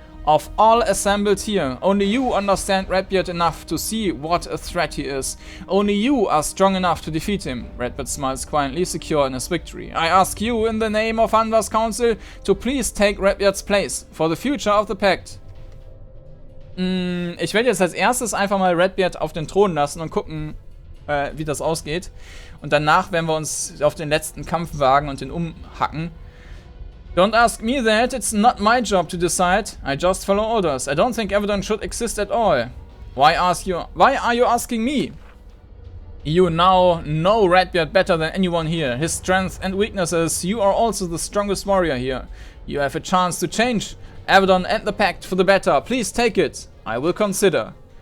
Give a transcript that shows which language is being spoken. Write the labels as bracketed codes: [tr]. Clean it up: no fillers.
[en] Of all assembled here, only you understand Redbeard enough to see what a threat he is. Only you are strong enough to defeat him." Redbeard smiles quietly, secure in his victory. "I ask you, in the name of Henvar's council, to please take Redbeard's place for the future of the pact." [de] Ich werde jetzt als erstes einfach mal Redbeard auf den Thron lassen und gucken, wie das ausgeht. Und danach werden wir uns auf den letzten Kampf wagen und den umhacken. [en] Don't ask me that, it's not my job to decide. I just follow orders. I don't think Avadon should exist at all. Why are you asking me? You now know Redbeard better than anyone here. His strengths and weaknesses. You are also the strongest warrior here. You have a chance to change Avadon and the pact for the better. Please take it. I will consider.